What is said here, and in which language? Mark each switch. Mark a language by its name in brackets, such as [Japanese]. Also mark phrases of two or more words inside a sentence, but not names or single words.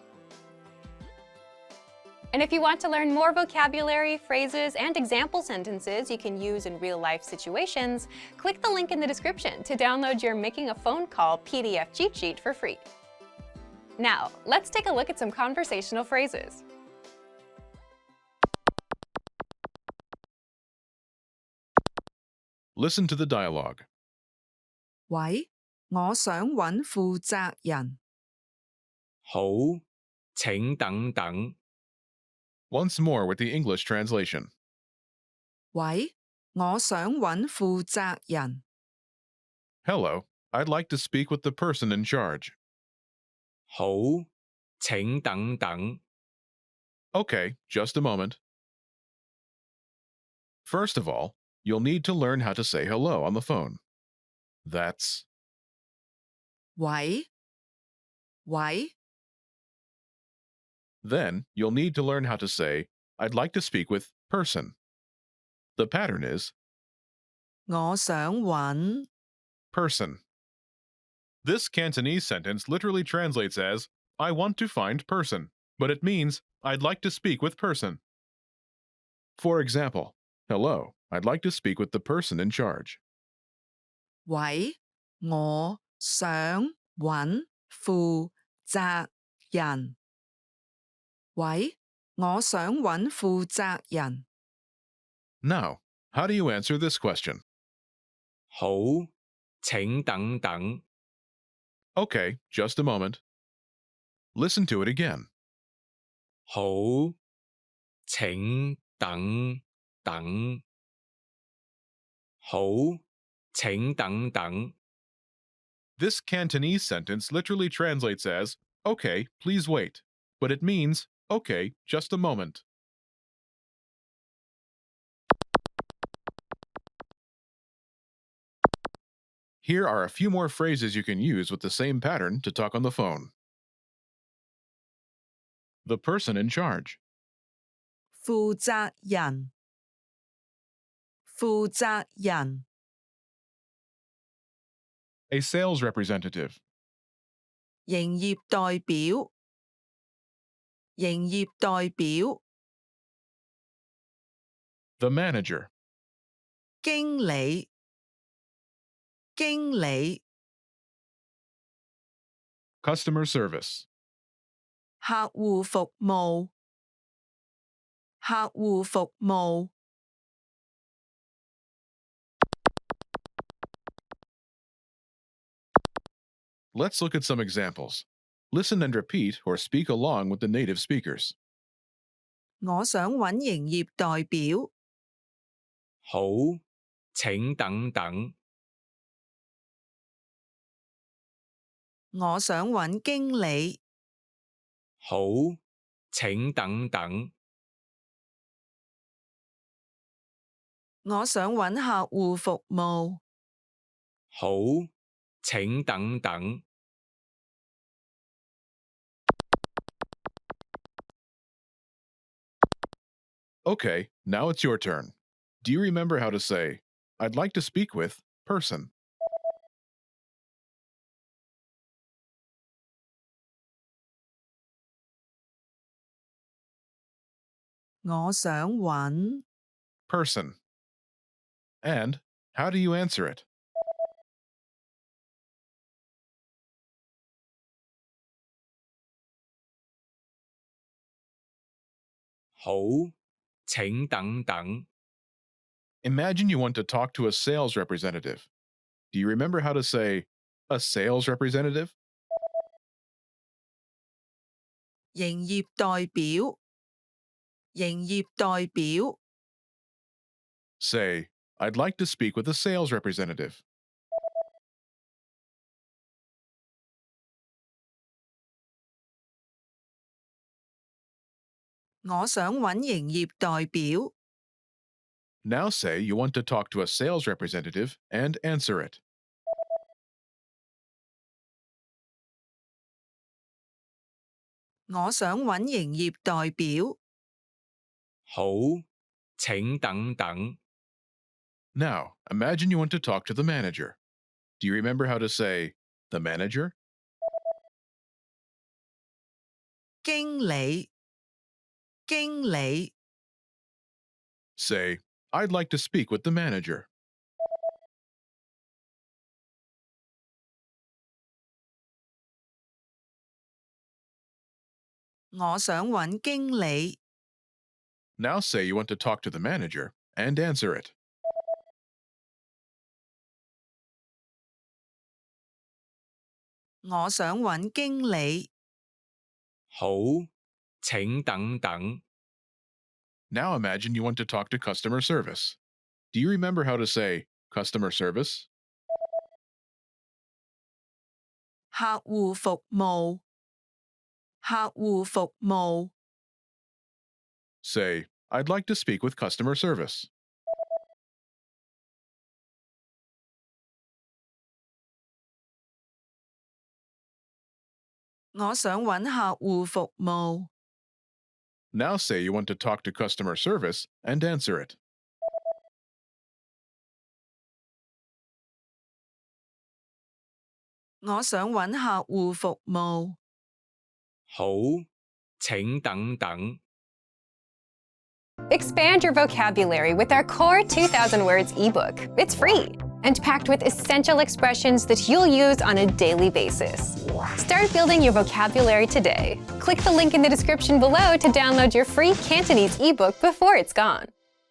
[English] And if you want to learn more vocabulary, phrases, and example sentences you can use in real-life situations, click the link in the description to download your Making a Phone Call PDF cheat sheet for free. Now, let's take a look at some conversational phrases. Listen to the dialogue. [Cantonese] 喂，我想搵負責人。好，請等等。 [English] Once more with the English translation. [Cantonese] 喂，我想搵負責人。 [English] Hello, I'd like to speak with the person in charge. [Cantonese] 好，請等等。 [English] Okay, just a moment. First of all, you'll need to learn how to say hello on the phone. That's [Cantonese] 喂，喂， [English] Then you'll need to learn how to say, I'd like to speak with person. The pattern is [Cantonese] 我想搵 [English] person. This Cantonese sentence literally translates as, I want to find person, but it means, I'd like to speak with person. For example, hello, I'd like to speak with the person in charge. [Cantonese] 喂，我想搵負責人。喂，我想搵負責人。 [English] Now, how do you answer this question? [Cantonese] 好，請等等。 [English] Okay, just a moment. Listen to it again. [Cantonese] 好，請等等。好，請等等。 [English] This Cantonese sentence literally translates as, okay, please wait, but it means, okay, just a moment. Here are a few more phrases you can use with the same pattern to talk on the phone. The person in charge. [Cantonese] 負責人，負責人， [English] A sales representative. [Cantonese] 營業代表，營業代表， [English] The manager. [Cantonese] 經理，經理， [English] Customer service. [Cantonese] 客戶服務，客戶服務， [English] Let's look at some examples. Listen and repeat or speak along with the native speakers. [Cantonese] 我想揾營業代表，好，請等等。我想揾經理，好，請等等。我想揾客戶服務，好，請等等。 [English] Okay, now it's your turn. Do you remember how to say, I'd like to speak with person? [Cantonese] 我想揾 [English] Person. And how do you answer it? [Cantonese] 好，請等等。 [English] Imagine you want to talk to a sales representative. Do you remember how to say, a sales representative? [Cantonese] 營業代表，營業代表， [English] Say, I'd like to speak with a sales representative. [Cantonese] 我想揾營業代表， [English] Now say you want to talk to a sales representative and answer it. [Cantonese] 我想揾營業代表，好，請等等。 [English] Now, imagine you want to talk to the manager. Do you remember how to say, the manager? [Cantonese] 經理，經理， [English] Say, I'd like to speak with the manager. [Cantonese] 我想揾經理， [English] Now say you want to talk to the manager and answer it. [Cantonese] 我想揾經理，好，請等等。 [English] Now imagine you want to talk to customer service. Do you remember how to say customer service? [Cantonese] 客戶服務，客戶服務， [English] Say, I'd like to speak with customer service. [Cantonese] 我想揾客戶服務， Now say you want to talk to customer service and answer it. 我想揾客戶服務，好，請等等。 [English] Expand your vocabulary with our core 2,000 words ebook. It's free and packed with essential expressions that you'll use on a daily basis. Start building your vocabulary today. Click the link in the description below to download your free Cantonese ebook before it's gone.